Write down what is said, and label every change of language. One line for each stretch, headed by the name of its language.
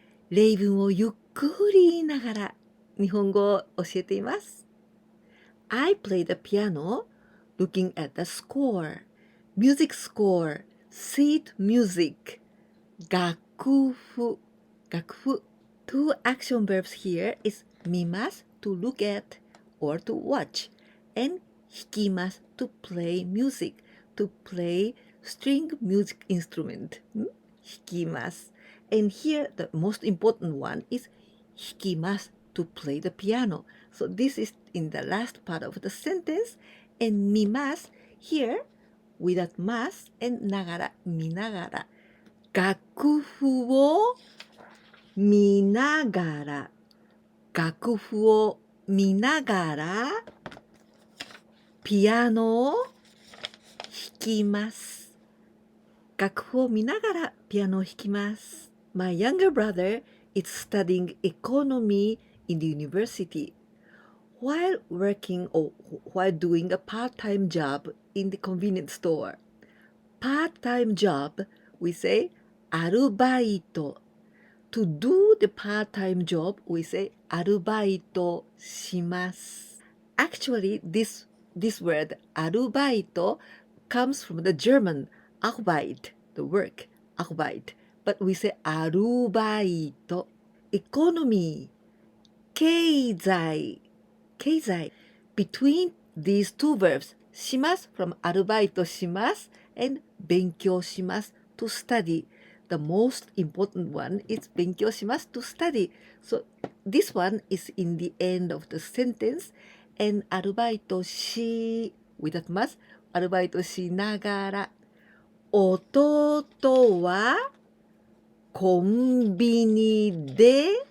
Japanese: 例文をゆっくり言いながら日本語を教えています。
English: I play the piano looking at the score. Music score, sheet music,
Japanese: 楽譜
English: Two action verbs here is
Japanese: 見ます
English: to look at or to watch and
Japanese: 弾きます
English: to play music, to play string music instrument.
Japanese: 弾きます
English: And here the most important one is 弾きます to play the piano. So this is in the last part of the sentence and
Japanese: 見ます
English: here without ます and
Japanese: ながら見ながら楽譜を見ながら楽譜を見ながらピアノを弾きます。楽譜を見ながらピアノを弾きます。
English: My younger brother is studying economy in the university while working or while doing a part-time job in the convenience store. Part-time job, we say
Japanese: アルバイト。
English: To do the part-time job, we say
Japanese: アルバイトします。
English: Actually, this word
Japanese: アルバイト
English: comes from the German Arbeit, the work, Arbeit. But we say
Japanese: アルバイト。
English: Economy,
Japanese: 経済。
English: Between these two verbs, します from
Japanese: アルバイトします
English: and
Japanese: 勉強します
English: to study.The most important one is 勉強します to study. So this one is in the end of the sentence and
Japanese: アルバイトし
English: without
Japanese: ますアルバイトしながら弟はコンビニで